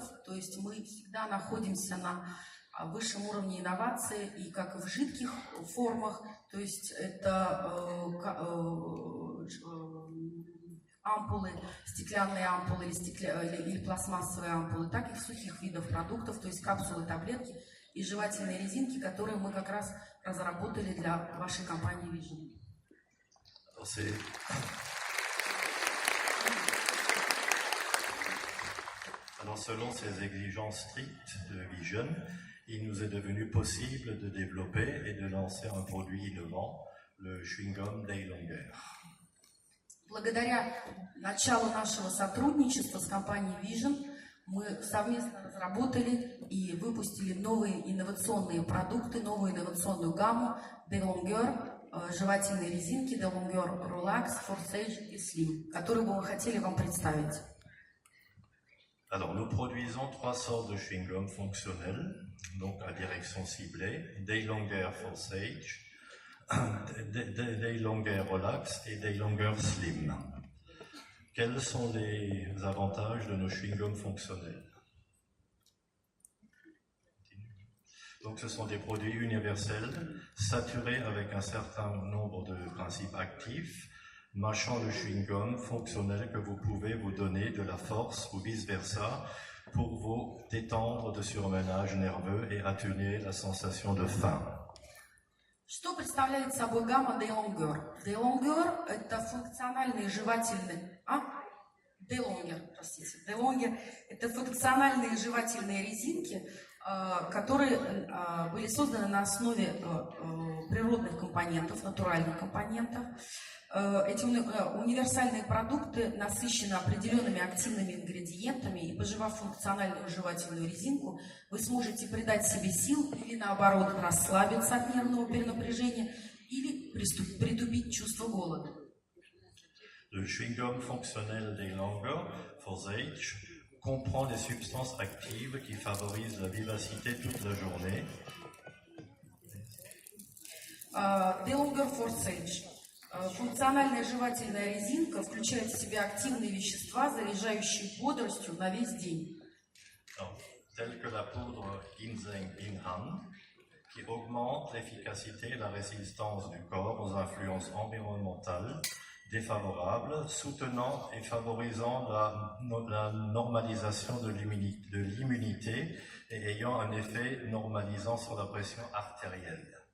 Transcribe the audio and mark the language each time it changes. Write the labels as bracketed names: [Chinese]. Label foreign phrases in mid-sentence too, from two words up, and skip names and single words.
[Russian] То есть мы всегда находимся на высшем уровне инноваций, и как в жидких формах, то есть это ампулы, стеклянные ампулы или пластмассовые ампулы, так и в сухих видах продуктов, то есть капсулы, таблетки и жевательные резинки, которые мы как раз разработали для вашей компании Vision. [French] Alors, selon ces exigences strictes de Vision, il nous est devenu possible de développer et de lancer un produit innovant, le chewing-gum Daylonger. [Russian] Благодаря началу нашего сотрудничества с компанией Vision мы совместно разработали и выпустили новые инновационные продукты, новую инновационную гамму Daylonger, жевательные резинки Daylonger Relax, Forsage и Slim, которые бы мы хотели вам представить. [French] Alors, nous produisons 3 sortes de chewing-gum fonctionnels, donc à direction ciblée, Daylonger Forsage, Daylonger Relax et Daylonger Slim. Quels sont les avantages de nos chewing-gums fonctionnels? Donc, ce sont des produits universels, saturés avec un certain nombre de principes actifs, mâchant le chewing-gum fonctionnel que vous pouvez vous donner de la force ou vice-versa pour vous détendre de surmenage nerveux et atténuer la sensation de faim. [Russian] Что представляет собой гамма Daylonger? Daylonger – это функциональные жевательные... Daylonger – это функциональные жевательные резинки, которые были созданы на основе природных компонентов, натуральных компонентов. Эти универсальные продукты насыщены определенными активными ингредиентами, и пожевав функциональную жевательную резинку, вы сможете придать себе сил или наоборот расслабиться от нервного перенапряжения или притупить чувство голода. [French] Le chewing-gum fonctionnel Daylonger Forsage comprend des substances actives qui favorisent la vivacité toute la journée. Daylonger Forsage. [Russian] Функциональная жевательная резинка включает в себя активные вещества, заряжающие бодростью на весь день. [French] Telles que la poudre ginseng Binhan, qui augmente l'efficacité et la résistance du corps aux influences environnementales défavorables, soutenant et favorisant la normalisation de l'immunité et ayant un effet normalisant sur la pression artérielle.